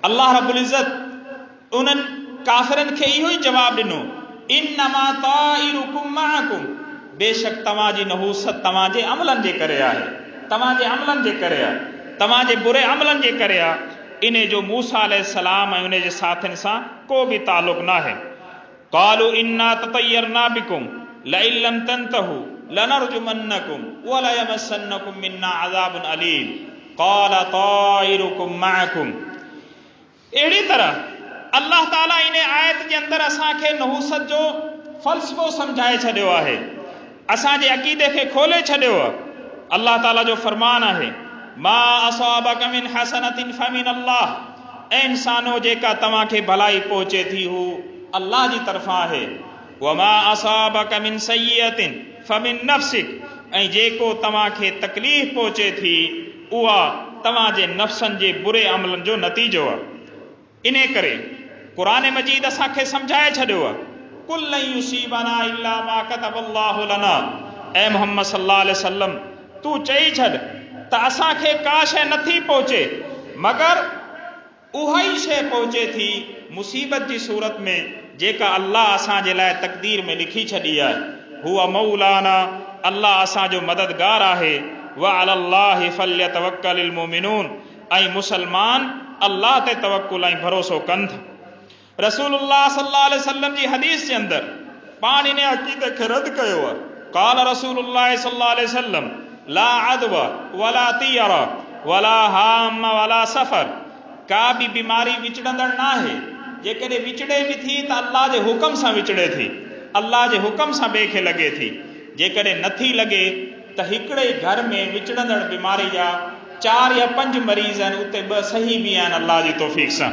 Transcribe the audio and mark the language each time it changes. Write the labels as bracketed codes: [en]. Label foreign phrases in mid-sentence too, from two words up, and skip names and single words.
[sd] अल्लाह रब्बुल इज़्ज़त उन्हनि काफ़िरनि खे इहो ई जवाबु ॾिनो, [ar] إنما طائركم معكم, [sd] बेशक तव्हांजी नहूसत तव्हांजे अमलनि जे करे आहे, तव्हांजे अमलनि जे करे आहे, तव्हांजे बुरे अमलनि जे करे आहे। इन जो मूसा अलैहिस्सलाम ऐं उन जे साथियुनि सां को बि ताल्लुक़ न आहे। [ar] قالوا إنا تطيرنا بكم لئن لم تنتهوا لنرجمنكم وليمسنكم منا عذاب أليم قال طائركم معكم. [sd] अहिड़ी तरह अल्लाह ताला इन आयत जे अंदरि असांखे नहूसत जो फ़लसफ़ो सम्झाए छॾियो आहे, असांजे अक़ीदे खे खोले छॾियो आहे। अल्लाह ताला जो फरमान आहे, [ar] ما أصابك من حسنة فمن الله, [sd] ऐं इंसानो जेका तव्हांखे भलाई पहुचे थी हू अल्लाह जी तरफ़ां आहे। [ar] وما أصابك من سيئة فمن نفسك, [sd] ऐं जेको तव्हांखे तकलीफ़ पहुचे थी उहा तव्हांजे नफ़्सनि जे बुरे अमलनि जो नतीजो आहे। इन करे क़ुरान मजीद असांखे सम्झाए छॾियो आहे, [ar] قل لن يصيبنا إلا ما كتب الله لنا, [sd] ऐं मुहम्मद [ar] صلى الله عليه وسلم [sd] तू चई छॾ त असांखे का शइ नथी पहुचे मगर उहा ई शइ पहुचे थी मुसीबत जी सूरत में जेका अल्लाह असांजे लाइ तक़दीर में लिखी छॾी आहे। [ar] هو مولانا, [sd] अल्लाह असांजो मददगार आहे। [ar] وعلى الله فليتوكل المؤمنون, [sd] ऐं मुसलमान अल्लाह ते तवक्कुल ऐं भरोसो कनि था। रसूलुल्लाह [ar] صلى الله عليه وسلم [sd] जी हदीस जे अंदरि पाण इन अक़ीदे खे रद्द कयो आहे। [ar] قال رسول الله صلى الله عليه وسلم لا عدوى ولا طيرة ولا هامة ولا صفر, [sd] का बि बीमारी विचड़ंदड़ न आहे, जेकॾहिं विचड़े बि थी त अल्लाह जे हुकम सां विचड़े थी, अल्लाह जे हुकम सां ॿिए खे लॻे थी। जेकॾहिं नथी लॻे त हिकिड़े ई घर में विचड़ंदड़ बीमारी जा 4 या 5 मरीज़ आहिनि, उते 2 सही बि आहिनि अल्लाह जी तौफ़ीक़ सां।